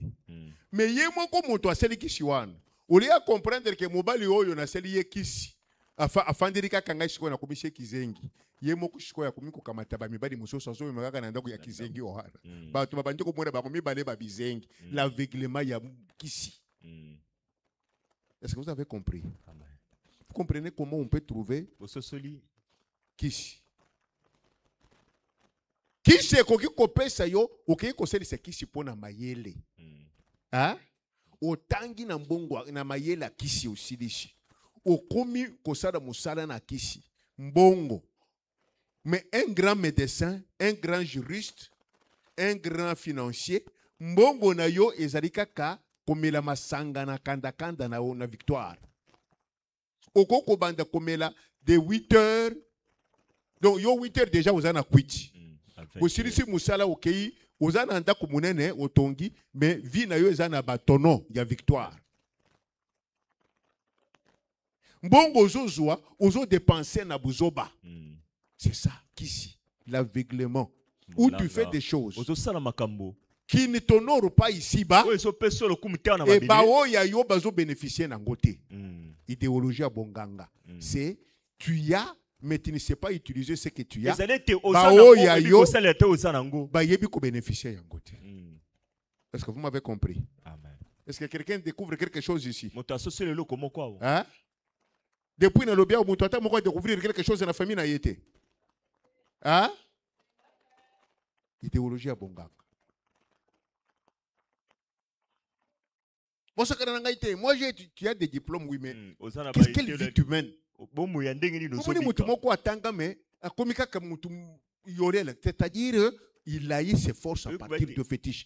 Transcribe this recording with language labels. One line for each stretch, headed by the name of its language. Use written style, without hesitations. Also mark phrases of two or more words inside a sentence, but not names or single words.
Lingala: Mais ye moko moto asali kisi wana. Olia
French: comprendre que
Lingala: mobali oyo na sali ye kisi. Afandirika kanga shiko na komishe kizengi. Ye moko shiko ya komiko kamata ba mibali musoso so mekaka na ndako ya kizengi ohana. Ba to babandi ko mona ba komibale ba bizengi. L'aveuglement ya kisi.
French: Est-ce que vous avez compris? Vous comprenez comment on peut trouver kisi?
Lingala: Kisi koki kopesa yo, oki koselisa kisi pona mayele. Hein? Otangi na mbongo na mayele kisi osilishi. Okomi kosala musala na kisi. Mbongo.
French: Mais un grand médecin, un grand juriste, un grand financier,
Lingala: mbongo na yo ezalika ka komela masanga na kanda na victoire. Okoko banda komela
French: de 8 heures.
Lingala: Donc yo
French: 8 heures déjà
Lingala: ozana kwiti. Osilisi musala okei ozana ndako munene otongi
French: mais vie
Lingala: na yo ezana batono ya victoire. Mbongo ozozwa ozo dépenser na buzoba.
French: C'est ça kisi, l'aveuglement. Où tu fais des choses qui ne t'honorent pas ici-bas, et
Lingala: bao ya yo bazo
French: bénéficier nangote. Idéologie à bonganga. C'est tu as, mais tu ne sais pas utiliser ce que tu as.
Lingala: Bao ya yo ba yebi ko bénéficier yangote.
French: Est-ce que vous m'avez compris? Est-ce que quelqu'un découvre quelque chose ici?
Lingala: Hein? Depuis na lobia mutu ata moko
French: découvrir quelque chose dans la famille
Lingala: na yete.
French: Hein? Idéologie à bonganga. Moi, tu as des diplômes, oui, mais qu'est-ce qu'elle vie humaine? C'est-à-dire, il a eu ses forces à partir de fétiche.